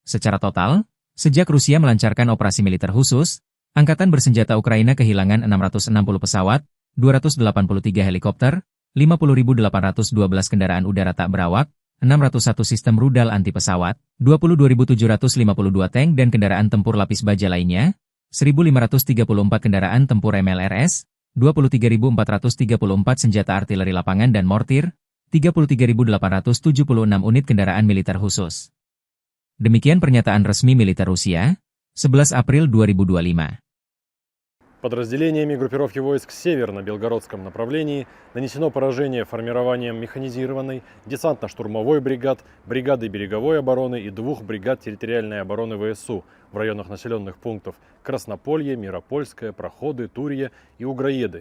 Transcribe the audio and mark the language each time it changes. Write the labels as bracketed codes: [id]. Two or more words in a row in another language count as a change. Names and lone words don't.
[id] Secara total, sejak Rusia melancarkan operasi militer khusus, Angkatan Bersenjata Ukraina kehilangan 660 pesawat, 283 helikopter, 50.812 kendaraan udara tak berawak, 601 sistem rudal anti pesawat, 22.752 tank dan kendaraan tempur lapis baja lainnya, 1.534 kendaraan tempur MLRS, 23.434 senjata artileri lapangan dan mortir, 33.876 unit kendaraan militer khusus. Demikian pernyataan resmi militer Rusia, 11 April 2025. [ru] Подразделениями группировки войск «Север» на Белгородском направлении нанесено поражение формированием механизированной, десантно-штурмовой бригад, бригады береговой обороны и 2 бригад территориальной обороны ВСУ в районах населенных пунктов Краснополье, Миропольское, Проходы, Турье и Угроеды.